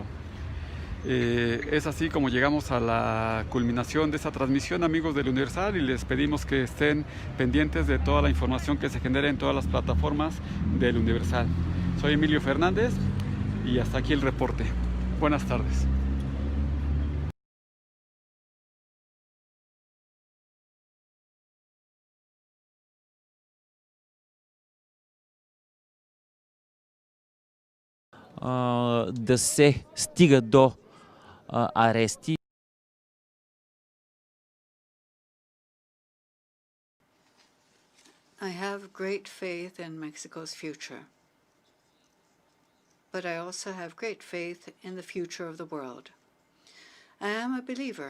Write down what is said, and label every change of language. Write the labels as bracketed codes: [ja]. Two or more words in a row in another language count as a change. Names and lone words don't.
[es] Es así como llegamos a la culminación de esta transmisión, amigos del Universal, y les pedimos que estén pendientes de toda la información que se genere en todas las plataformas del Universal. Soy Emilio Fernández y hasta aquí el reporte. Buenas tardes. [bg] Да се стига до арести. [en] I have great faith in Mexico's future, but I also have great faith in the future of the world. I am a believer.